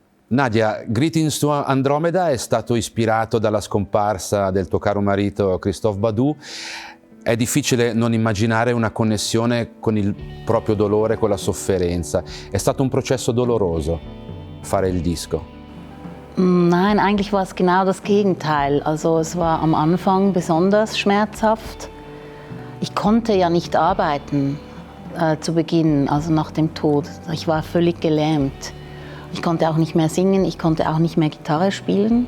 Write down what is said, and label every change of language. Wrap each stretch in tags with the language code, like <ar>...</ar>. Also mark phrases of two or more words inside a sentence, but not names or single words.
<it>Nadia, Greetings to Andromeda è stato ispirato dalla scomparsa del tuo caro marito Christophe Badou. È difficile non immaginare una connessione con il proprio dolore, con la sofferenza. È stato un processo doloroso fare il disco?</it> <de>Nein, eigentlich war es genau das Gegenteil. Also es war am Anfang besonders schmerzhaft. Ich konnte ja nicht arbeiten zu Beginn, also nach dem Tod. Ich war völlig gelähmt. Ich konnte auch nicht mehr singen, ich konnte auch nicht mehr Gitarre spielen.</de>